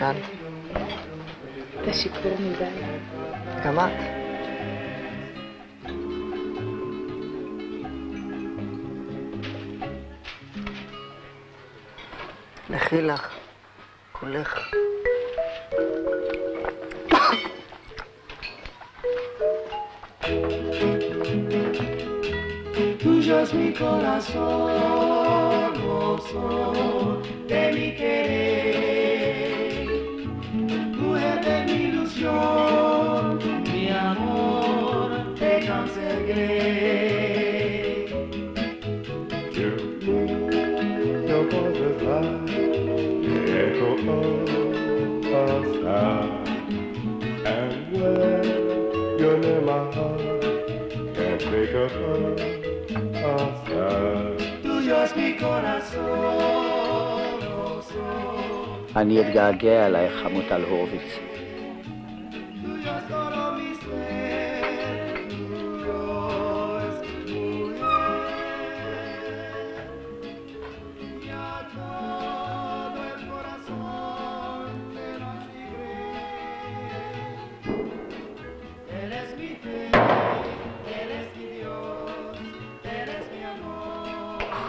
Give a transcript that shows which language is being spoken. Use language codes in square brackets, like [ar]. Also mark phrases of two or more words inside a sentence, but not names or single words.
[he] אתה שיכור מדי. גם את. לכי לך, כולך. [es] Tuyo es mi corazón, gozo de mi querer. Mujer de mi ilusión, mi amor, te conseguiré. [en] Your voice like the echo of a sound, and when you're near my heart, can't take a sound. [es] Tuyo es mi corazón, [he] אני אתגעגע אלייך, חמוטל הורוביץ. [es] tuyo es todo mi ser, tuyo es mi mujer, y a todo el corazón te lo exigiré. Eres mi fe, eres mi Dios, eres mi amor.